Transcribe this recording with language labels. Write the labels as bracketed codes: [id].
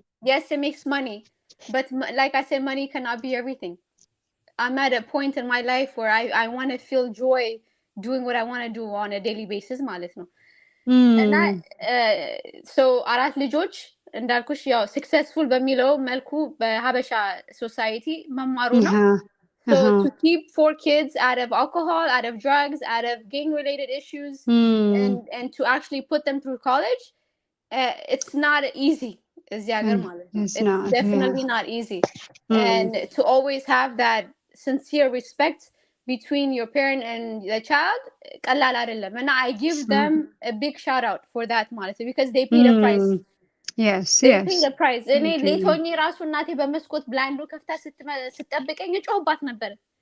[en] Yes, it makes money, but like I said, money cannot be everything. I'm at a point in my life where I want to feel joy doing what I want to do on a daily basis [am] ማለት ነው. እና so አራት ልጆች እንዳልኩሽ ያው successful በሚለው መልኩ በሀበሻ society መማሩ ነው. [en] So to keep 4 kids out of alcohol, out of drugs, out of gang related issues, and to actually put them through college, it's not easy. It's definitely not easy. And to always have that sincere respect between your parent and the child, [am] ቀላል አይደለም. [en] And I give them a big shout out for that ማለት because they paid a price. They paid a price. [am] እኔ ሌቶኝ ራሱ እናቴ በመስኮት ብላይንዱ ከፍታ ስትጠብቀኝ ጮህባት ነበር.